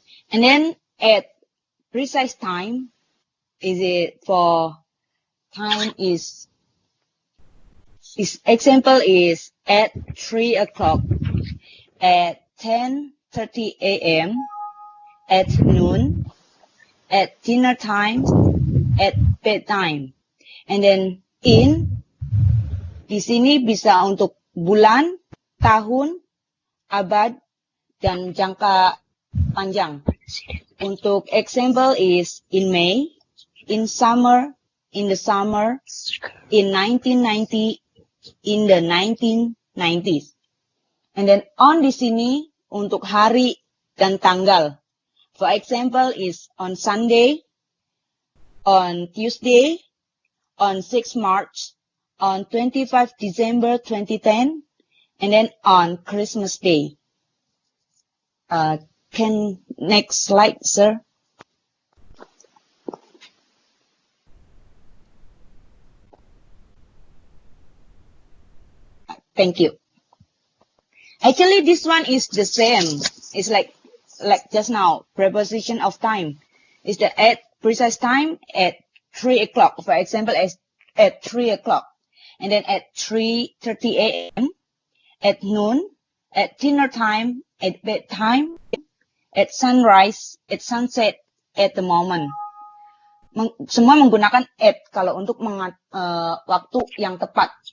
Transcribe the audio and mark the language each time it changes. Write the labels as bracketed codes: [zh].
[en] And then at precise time, is it for time is example is at 3 o'clock, at 10:30 a.m., at noon, at dinner time, at bedtime. And then in, [id] di sini bisa untuk bulan, tahun, abad, dan jangka panjang. Untuk [en] example is in May, in summer, in the summer, in 1990, in the 1990s. And then on [id] di sini untuk hari dan tanggal. [en] For example is on Sunday, on Tuesday, on 6 March, on 25 December 2010, and then on Christmas Day. Can next slide, sir? Thank you. Actually, this one is the same. It's like just now, preposition of time. It's the at precise time at 3 o'clock. For example, at 3 o'clock. And then at 3:30 a.m., at noon, at dinner time, at bedtime, at sunrise, at sunset, at the moment. [id] Semua menggunakan at kalau untuk waktu yang tepat.